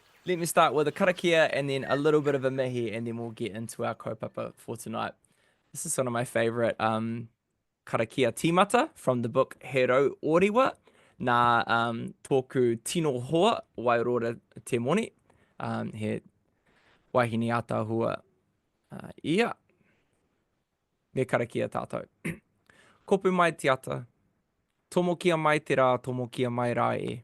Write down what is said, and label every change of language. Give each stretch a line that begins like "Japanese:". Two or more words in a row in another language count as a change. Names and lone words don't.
English: let me start with a karakia and then a little bit of a mihi, and then we'll get into our kaupapa for tonight. This is one of my favorite
Māori: karakia tīmata
English: from the book He Rau Orewa,
Māori: nā tōku tino hoa Wairora te moni. He wahine ata hua ia. Me karakia tātou. Kopu mai te ata. Tomokia mai te rā, tomokia mai rā e.